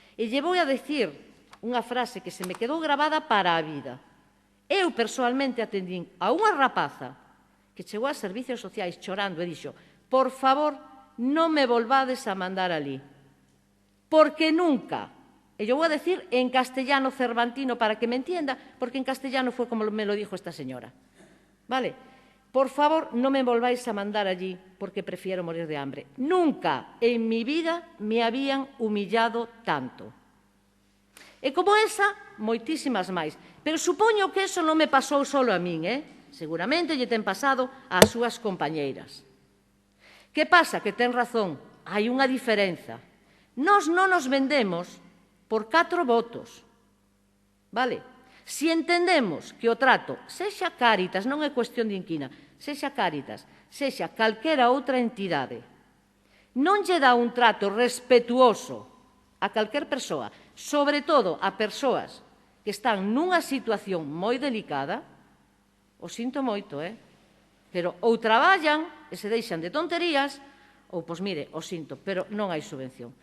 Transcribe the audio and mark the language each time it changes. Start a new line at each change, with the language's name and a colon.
Galician: E lle vou a decir unha frase que se me quedou gravada para a vida. Eu, persoalmente, atendín a unha rapaza que chegou a servicios sociais chorando e dixo: por favor, non me volvades a mandar alí, porque nunca
Spanish: Y yo voy a decir en castellano cervantino para que me entienda, porque en castellano fue como me lo dijo esta señora. ¿Vale? Por favor, no me volváis a mandar allí porque prefiero morir de hambre. Nunca en mi vida me habían humillado tanto.
Galician: E como esa, moitísimas máis. Pero supoño que eso non me pasou solo a min, Seguramente lle ten pasado ás súas compañeiras. Que pasa? Que ten razón. Hai unha diferenza. Nós non nos vendemos por 4 votos. Vale? Se entendemos que o trato, sexa Cáritas, non é cuestión de inquina, sexa Cáritas, sexa calquera outra entidade, non lle dá un trato respetuoso a calquer persoa, sobre todo a persoas que están nunha situación moi delicada, o sinto moito, pero ou traballan e se deixan de tonterías, ou, pois mire, o sinto, pero non hai subvención.